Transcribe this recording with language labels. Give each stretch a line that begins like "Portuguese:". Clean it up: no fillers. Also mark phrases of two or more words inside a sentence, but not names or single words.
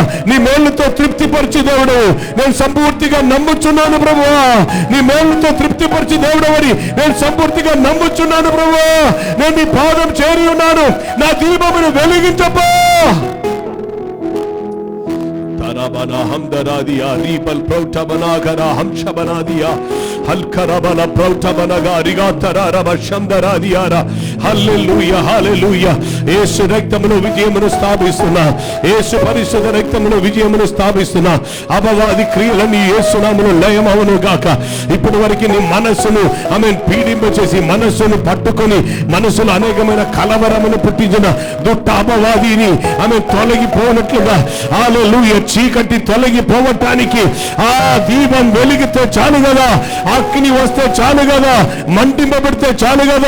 Telugu: నీ మేలుతో తృప్తిపరిచి దేవుడు నేను సంపూర్తిగా నమ్ముచున్నాను ప్రభువా. నీ మేలుతో తృప్తిపరిచి దేవుడు అని నేను సంపూర్తిగా నమ్ముచున్నాను ప్రభువా. నేను నీ పాదం చేరి ఉన్నాను, నా దీపమును వెలిగించపో. Rabana Hamdaradia, Ribal Protabanagara, Hamshabanadia, Halkarabala Protabanaga, Rigatara, Shamdaradiara.
English: Hallelujah, hallelujah.
Telugu: Yesu రక్తములో విజయమును స్థాపిస్తున్నా, యేసు పరిశుద్ధ రక్తములో విజయమును స్థాపిస్తున్నా. అపవాది క్రియలన్నీ యేసు నామములో లయమవును గాక. ఇప్పటి వరకు నీ మనస్సును పీడింపచేసి మనస్సును పట్టుకొని మనసులో అనేకమైన కలవరమును పుట్టించిన దుట్ట అపవాదిని తొలగిపోనట్లుగా హల్లెలూయా చీకటి తొలగిపోవటానికి ఆ దీపం వెలిగితే చాలు కదా, అగ్ని వస్తే చాలు కదా, మంటింపబడితే చాలు కదా.